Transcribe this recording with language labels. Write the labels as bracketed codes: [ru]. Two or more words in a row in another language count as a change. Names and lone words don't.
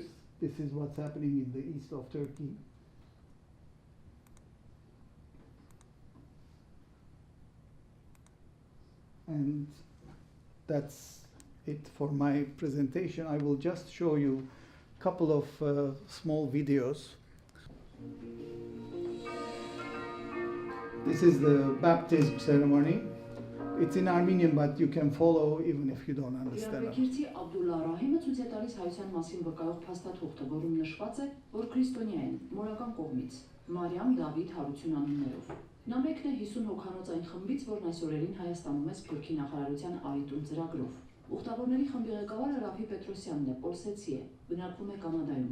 [en] This is what's happening in the east of Turkey. And that's it for my presentation. I will just show you a couple of small videos. This is the baptism ceremony. It's in Armenian, but you can follow even if you don't understand it. [hy] Իրավեկիրցի Աբդուլլա Ռահիմը ցույց է տալիս հայության մասին վկայող փաստաթուղթը, որում նշված է, որ քրիստոնյա են մորական կողմից՝ Մարիամ, Դավիթ, Հարություն անուններով։ Նա մեկն է 50 հոգանոց այն խմբից, որն այս օրերին Հայաստանում է Սփյուռքի նախարարության Արիտուն ծրագրով։ Ուխտավորների խմբի ղեկավարը Ռաֆի Պետրոսյանն է, Պոլսեցի է, բնակվում է Կանադայում։